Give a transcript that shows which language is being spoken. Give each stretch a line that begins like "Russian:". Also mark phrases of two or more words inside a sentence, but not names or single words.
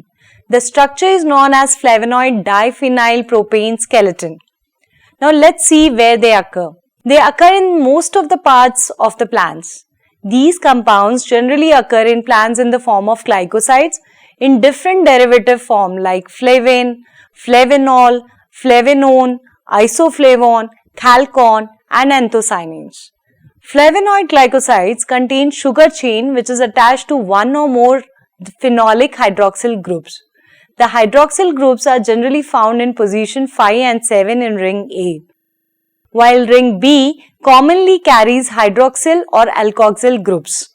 English: The structure is known as flavonoid diphenyl propane skeleton. Now let's see where they occur. They occur in most of the parts of the plants. These compounds generally occur in plants in the form of glycosides in different derivative form like flavin, flavanol, flavanone, isoflavone, chalcone and anthocyanins. Flavonoid glycosides contain sugar chain which is attached to one or more phenolic hydroxyl groups. The hydroxyl groups are generally found in position 5 and 7 in ring A, while ring B commonly carries hydroxyl or alkoxyl groups.